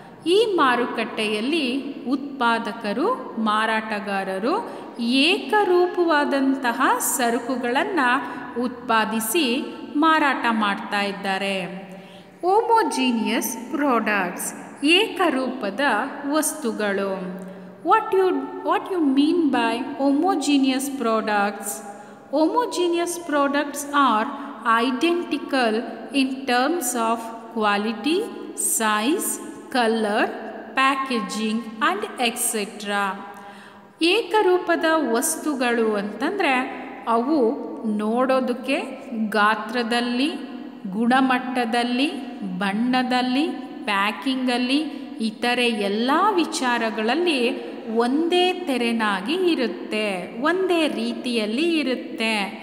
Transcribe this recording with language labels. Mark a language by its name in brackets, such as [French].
[Kannada] ಈ ಮಾರುಕಟ್ಟೆಯಲ್ಲಿ ಉತ್ಪಾದಕರು ಮಾರಾಟಗಾರರು ಏಕರೂಪವಾದಂತಹ ಸರಕುಗಳನ್ನು ಉತ್ಪಾದಿಸಿ ಮಾರಾಟ ಮಾಡ್ತಾ ಇದ್ದಾರೆ. ಹೋಮೋಜೀನಿಯಸ್ ಪ್ರಾಡಕ್ಟ್ಸ್ ಏಕರೂಪದ ವಸ್ತುಗಳು. [English] What you mean by homogeneous products? Homogeneous products are identical in terms of quality, size, color, packaging and etc. [Kannada] ಏಕರೂಪದ ವಸ್ತುಗಳು ಅಂತಂದರೆ ಅವು ನೋಡೋದಕ್ಕೆ ಗಾತ್ರದಲ್ಲಿ, ಗುಣಮಟ್ಟದಲ್ಲಿ, ಬಣ್ಣದಲ್ಲಿ, ಪ್ಯಾಕಿಂಗಲ್ಲಿ, ಇತರೆ ಎಲ್ಲ ವಿಚಾರಗಳಲ್ಲಿ ಒಂದೇ ತೆರೆನಾಗಿ ಇರುತ್ತೆ, ಒಂದೇ ರೀತಿಯಲ್ಲಿ ಇರುತ್ತೆ.